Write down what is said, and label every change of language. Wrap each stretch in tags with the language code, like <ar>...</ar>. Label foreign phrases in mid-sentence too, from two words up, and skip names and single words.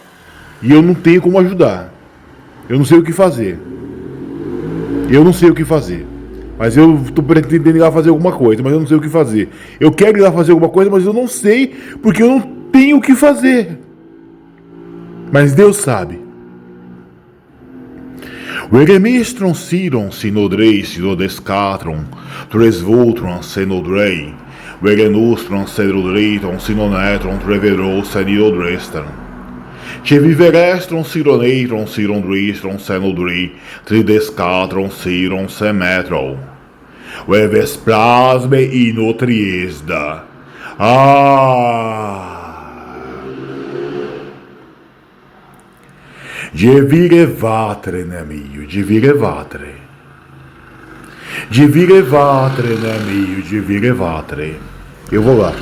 <pt>E eu não tenho como ajudar. Eu não sei o que fazer. Mas eu tô pretendendo ir lá fazer alguma coisa, mas eu não sei o que fazer. Eu quero ir lá fazer alguma coisa, mas eu não sei, porque eu não tenho o que fazer. Mas Deus sabe. Veremistron siron sinodrei sinodescatron, tres voltron senodrei, verenustron sedrodreiton sinonetron treverou senidodrestron. Che viverestron sironeitron sirondristron senodrei, tridescatron siron semetro. Veves plasme inotriesda. Divire vatre, nemio, divire vatre. Divire vatre, nemio, divire vatre. Eu vou lá.</pt>